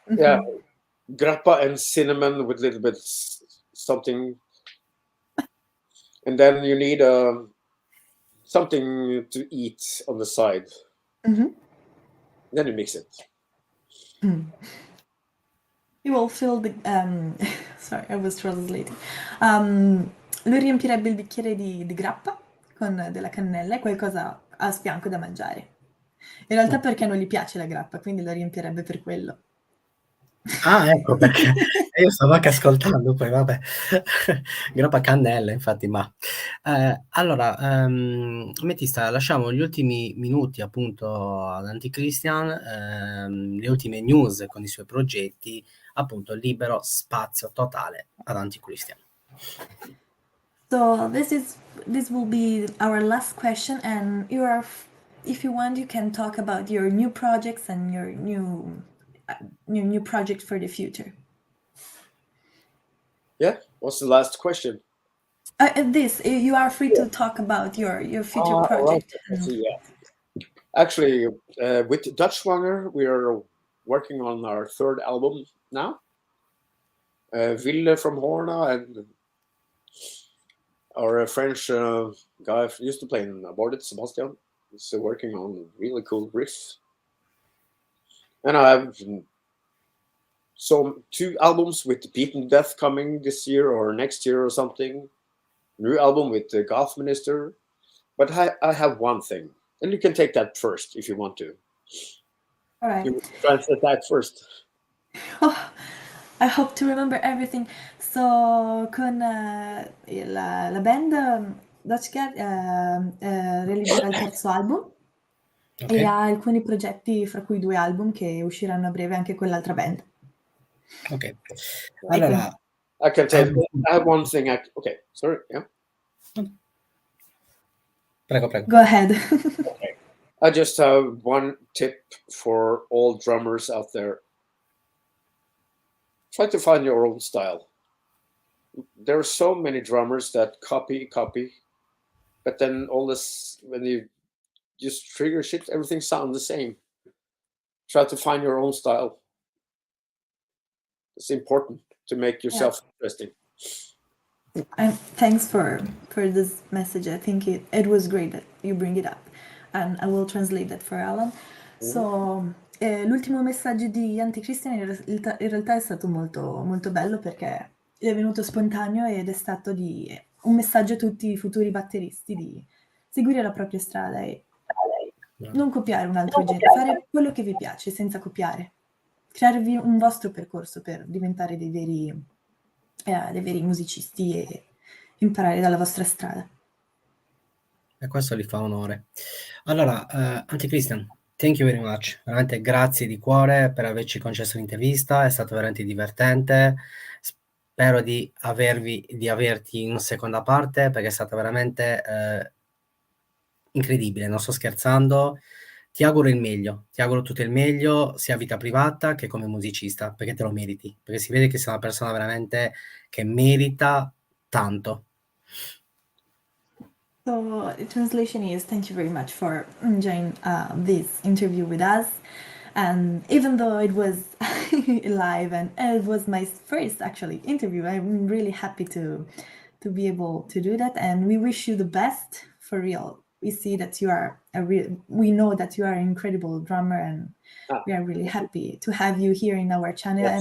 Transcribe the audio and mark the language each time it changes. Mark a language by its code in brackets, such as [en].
[en] Yeah, grappa and cinnamon with a little bit something, and then you need something to eat on the side. Then you mix it. You will fill the sorry, I was translating. [it] Lui riempirebbe il bicchiere di grappa con della cannella e qualcosa a sfianco da mangiare. In realtà perché non gli piace la grappa, quindi lo riempirebbe per quello. Ah, ecco perché io stavo anche ascoltando, poi vabbè, grappa cannella, infatti, ma allora, Ametista, lasciamo gli ultimi minuti appunto ad AntiChristian, le ultime news con i suoi progetti, appunto libero spazio totale ad AntiChristian. [en] So this will be our last question, and if you want, you can talk about your new projects and your new project for the future. Yeah. What's the last question? You are free to talk about your future project. Right. Yeah. Actually, with Dutchwanger, we are working on our third album now. Ville from Horna and our French guy used to play in Aborted, Sebastian, is working on really cool riffs. And I have 2 albums with Beaten Death coming this year or next year or something. New album with the Goth Minister. But I have one thing, and you can take that first if you want to. All right. You translate that first. Oh, I hope to remember everything. [it] So, con la band Dutchcat realizzerà il terzo album e ha alcuni progetti, fra cui 2 album che usciranno a breve anche con l'altra band. Ok. Allora, [en] I can tell you, I have one thing. Okay, sorry. Yeah. [it] Prego. [en] Go ahead. Okay. I just have one tip for all drummers out there. Try to find your own style. There are so many drummers that copy, but then all this, when you just trigger shit, everything sounds the same. Try to find your own style. It's important to make yourself interesting. And thanks for this message. I think it was great that you bring it up, and I will translate that for Alan. [it] So l'ultimo messaggio di AntiChristian in realtà è stato molto, molto bello, perché è venuto spontaneo ed è stato un messaggio a tutti i futuri batteristi di seguire la propria strada e non copiare un altro genere, fare quello che vi piace senza copiare, crearvi un vostro percorso per diventare dei veri musicisti e imparare dalla vostra strada. E questo gli fa onore. [en] Allora, AntiChristian, thank you very much. [it] Veramente grazie di cuore per averci concesso l'intervista, è stato veramente divertente. Spero di averti in seconda parte, perché è stata veramente incredibile, non sto scherzando. Ti auguro il meglio, ti auguro tutto il meglio, sia vita privata che come musicista, perché te lo meriti, perché si vede che sei una persona veramente che merita tanto. [en] So the translation is, thank you very much for joining this interview with us. And even though it was live and it was my first actually interview, I'm really happy to be able to do that. And we wish you the best, for real. We see that you are we know that you are an incredible drummer, and we are really happy to have you here in our channel. Yes.